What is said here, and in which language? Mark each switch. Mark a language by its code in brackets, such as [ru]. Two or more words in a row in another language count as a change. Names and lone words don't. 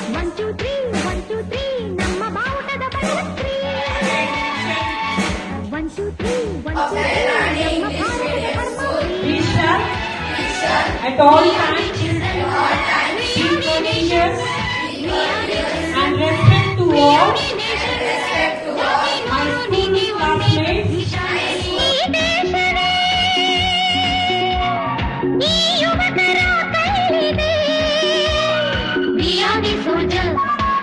[kn] 2 3 1 2 3 ನಮ್ಮ ಬಾವುಟದ ಬಣ್ಣಶ್ರೀ 1 2 3 1 2 3 ನಮ್ಮ ಭಾರತದ ಧರ್ಮಶ್ರೀ [en] At all times, be courteous and respect to all my school classmates. [kn] ಈ ಯುವಕರ ಕೈಲಿದೆ [en] We are the soldiers.